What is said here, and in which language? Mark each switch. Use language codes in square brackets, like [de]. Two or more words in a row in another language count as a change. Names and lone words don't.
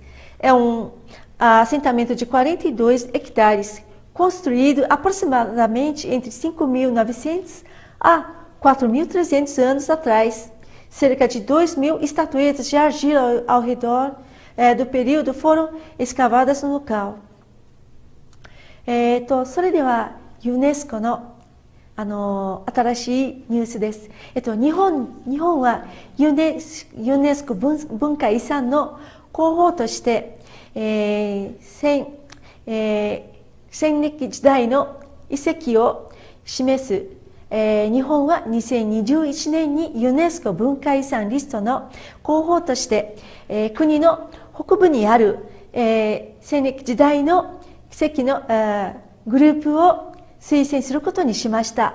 [pt] É um assentamento de 42 hectares, construído aproximadamente entre 5.900 a 4.300 anos atrás. Cerca de 2.000 estatuetas de argila ao redor do período foram escavadas no local. [ja] それではユネスコの新しいニュースです。日本はユネスコ文化遺産の候補として、戦歴時代の遺跡を示す、日本は2021年にユネスコ文化遺産リストの候補として、国の北部にある、戦歴時代の遺跡のグループを推薦することにしました。